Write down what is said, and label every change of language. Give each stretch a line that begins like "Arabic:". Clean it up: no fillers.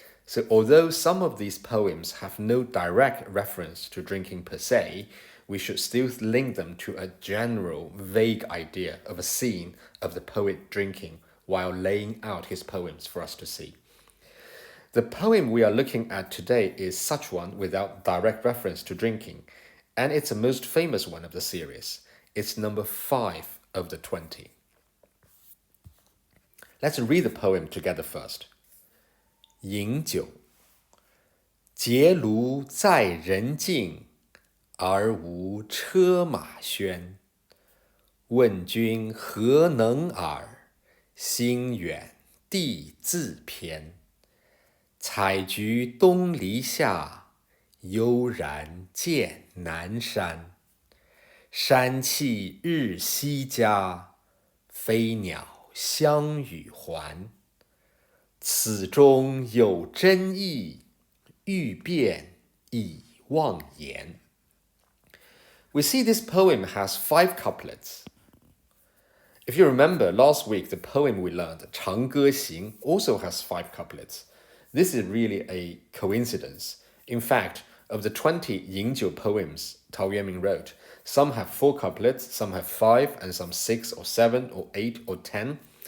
English: So, although some of these poems have no direct reference to drinking per se, we should still link them to a general, vague idea of a scene of the poet drinking while laying out his poems for us to see. The poem we are looking at today is such one without direct reference to drinking, and it's the most famous one of the series. It's number 5 of the 20. Let's read the poem together first.
Chinese: 饮酒，结庐在人境，而无车马喧。问君何能尔？心远地自偏。采菊东篱下，悠然见南山。山气日夕佳，飞鸟相与还。此中有真意，欲辨已忘言。
English: We see this poem has 5 couplets. If you remember, last week the poem we learned, 长歌行, also has 5 couplets. This is really a coincidence. In fact, of the 20 Yingjiu poems Tao Yuanming wrote, some have 4 couplets, some have 5, and some 6 or 7 or 8 or 10.